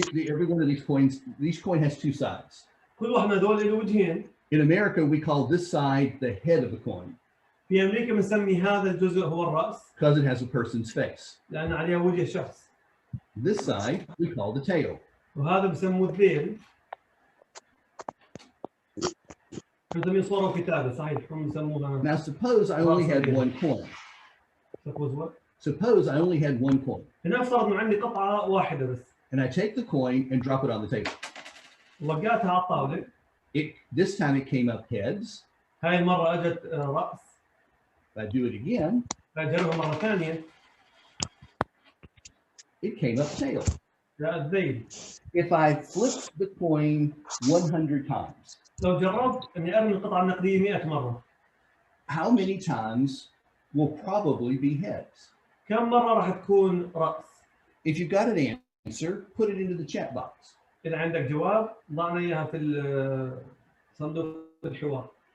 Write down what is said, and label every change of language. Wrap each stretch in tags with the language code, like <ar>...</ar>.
<en>Every one of these coins, each coin has 2 sides.</en> <ar>كل واحد من هذول له وجهين.</ar> <en>In America, we call this side the head of the coin</en> <ar>في امريكا بنسمي هذا الجزء هو الراس.</ar> <en>because it has a person's face.</en> <ar>لان عليه وجه شخص.</ar> <en>This side we call the tail.</en> <ar>وهذا بسموه الذيل. بنسميه صورة وكتابة صحيح هم بسموها.</ar> <en>Now suppose I only had 1 coin. Suppose what? Suppose I only had 1 coin.</en> <ar>هنا افترض انه عندي قطعة واحدة بس.</ar> <en>And I take the coin and drop it on the table.</en> <ar>وقعتها على الطاولة.</ar> <en>This time it came up heads.</en> <ar>هاي المرة اجت رأس.</ar> <en>If I do it again,</en> <ar>بجربها مرة ثانية.</ar> <en>it came up tail.</en> <ar>جاء الذيل.</ar> <en>If I flipped the coin 100 times,</en> <ar>لو جربت اني ارمي القطعة النقدية 100 مرة.</ar> <en>how many times will probably be heads?</en> <ar>كم مرة راح تكون رأس؟</ar> <en>If you've got an answer, put it into the chat box.</en> <ar>إذا عندك جواب ضعنا إياها في صندوق الحوار.</ar>